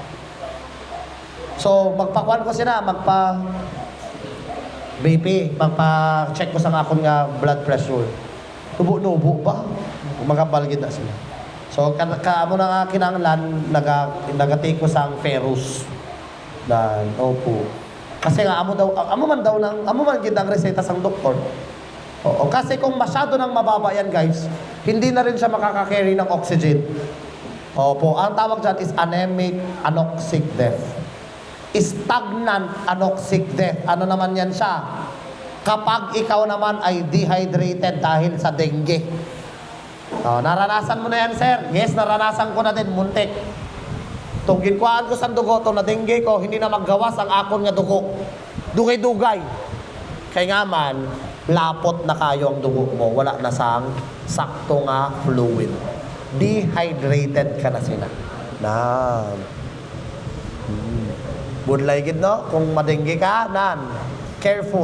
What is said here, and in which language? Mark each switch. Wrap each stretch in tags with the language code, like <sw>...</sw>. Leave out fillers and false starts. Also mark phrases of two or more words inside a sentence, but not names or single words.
<hil>So, magpakuan ko sila, BP, magpa-check ko sa akon nga blood pressure. Nubo-nubo ba? Magabalgid na sila. So, kaamo na nga kinanglan, nagatake ko sa ferrous. Opo. Kasi nga, amo man gid ang reseta sang doktor.</hil> <tl>Oo, kasi kung masyado nang mababa yan, guys, hindi na rin siya makaka-carry ng oxygen. Opo, ang tawag dyan is</tl> <en>anemic anoxic death. Stagnant anoxic death.</en> <tl>Ano naman yan siya? Kapag ikaw naman ay dehydrated dahil sa dengue. Naranasan mo na yan, sir? Yes, naranasan ko na din, muntik.</tl> <hil>Itong ginkuhaan ko sa dugo, itong na dengue ko, hindi na maggawas ang akon nga dugo. Dugay-dugay. Kaya nga man, lapot na kayo ang dugo mo. Wala na sang sakto nga fluid. Dehydrated ka na sila. Budlay gid no, kung madengge ka, careful.</hil>